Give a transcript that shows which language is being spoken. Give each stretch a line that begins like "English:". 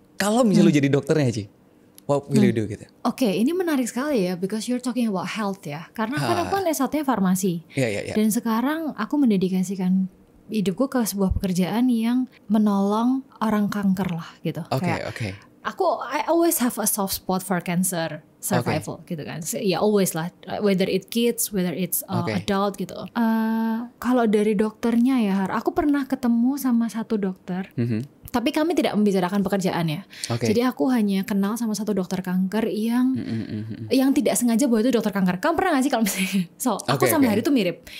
Indonesian: Kalau misalnya lu jadi dokternya Ci,
English: what will you do
Indonesian: gitu? Oke, ini menarik sekali ya,
English: because you're talking about health
Indonesian: ya. Karena kan aku kan S1-nya farmasi. Dan sekarang aku mendedikasikan hidupku ke sebuah pekerjaan yang menolong orang kanker lah gitu.
English: I always have a soft spot for cancer survival gitu kan. Ya always lah, whether it's kids, whether it's adult gitu.
Indonesian: Kalau dari dokternya ya Har, aku pernah ketemu sama satu dokter. Tapi kami tidak membicarakan pekerjaan ya. Jadi aku hanya kenal sama satu dokter kanker yang tidak sengaja bahwa itu dokter kanker. Kamu pernah gak sih kalau misalnya aku sama Hari tuh mirip.